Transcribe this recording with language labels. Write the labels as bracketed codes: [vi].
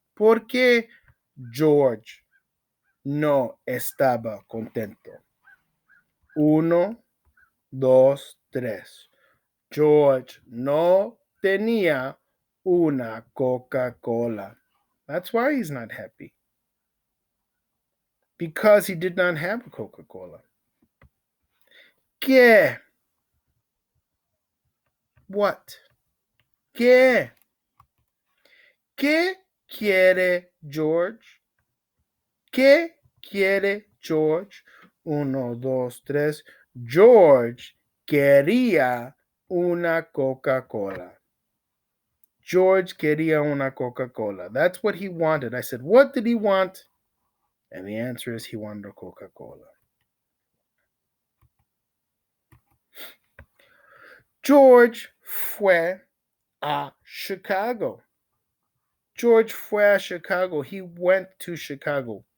[es] ¿Por qué George no estaba contento? Uno, dos, tres. George no tenía una Coca-Cola. [en] That's why he's not happy. Because he did not have a Coca-Cola. [es] ¿Qué? What? ¿Qué? ¿Qué quiere George? ¿Qué quiere George? Uno, dos, tres. George quería una Coca-Cola. George quería una Coca-Cola. [en] That's what he wanted. I said, what did he want? And the answer is he wanted a Coca-Cola. [es] George fue a Chicago. George fue a Chicago. [en] He went to Chicago.